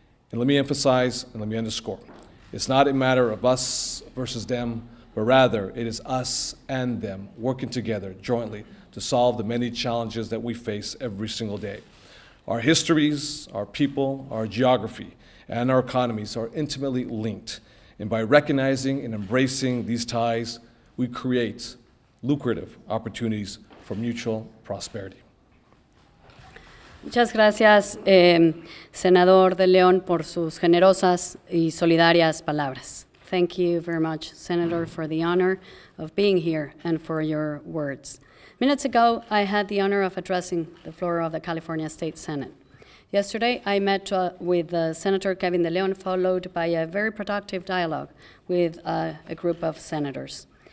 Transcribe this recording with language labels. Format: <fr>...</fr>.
<en>And let me emphasize and let me underscore, it's not a matter of us versus them, but rather it is us and them working together jointly to solve the many challenges that we face every single day. Our histories, our people, our geography, and our economies are intimately linked. And by recognizing and embracing these ties, we create lucrative opportunities for mutual prosperity.</en> <es>Muchas gracias, Senador de León, por sus generosas y solidarias palabras.</es> <en>Thank you very much, Senator, for the honor of being here and for your words. Minutes ago, I had the honor of addressing the floor of the California State Senate. Yesterday, I met with Senator Kevin de León, followed by a very productive dialogue with a group of senators.</en>